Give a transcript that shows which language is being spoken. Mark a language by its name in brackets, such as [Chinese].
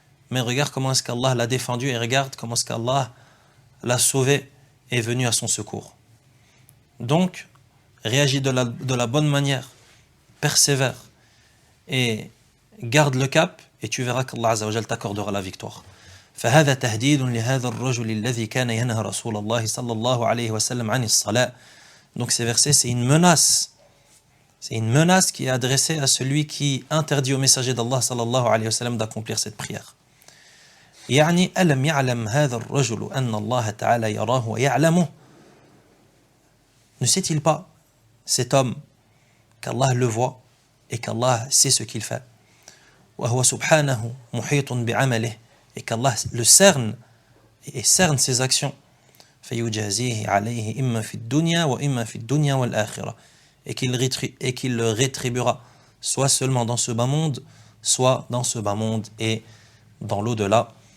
[French] Mais regarde comment est-ce qu'Allah l'a défendu et regarde comment est-ce qu'Allah l'a sauvé et est venu à son secours. Donc, réagis de la bonne manière, persévère et garde le cap et tu verras qu'Allah Azza wa Jal t'accordera la victoire. [Arabic] فهذا تهديد لهذا الرجل الذي كان ينهى رسول الله صلى الله عليه وسلم عن الصلاة. [French] Donc ces versets, c'est une menace. C'est une menace qui est adressée à celui qui interdit au messager d'Allah [Arabic] صلى الله عليه وسلم [French] d'accomplir cette prière. [Arabic] يعني ألم يعلم هذا الرجل أن الله تعالى يراه ويعلمه. [French] Ne sait-il pas, cet homme, qu'Allah le voit et qu'Allah sait ce qu'il fait. [Arabic] وهو سبحانه محيط بعمله, [French] et qu'Allah le cerne et cerne ses actions. [Arabic] فيجازيه عليه إما في الدنيا وإما في الدنيا والآخرة, [French] et qu'il le rétribuera soit seulement dans ce bas monde, soit dans ce bas monde et dans l'au-delà.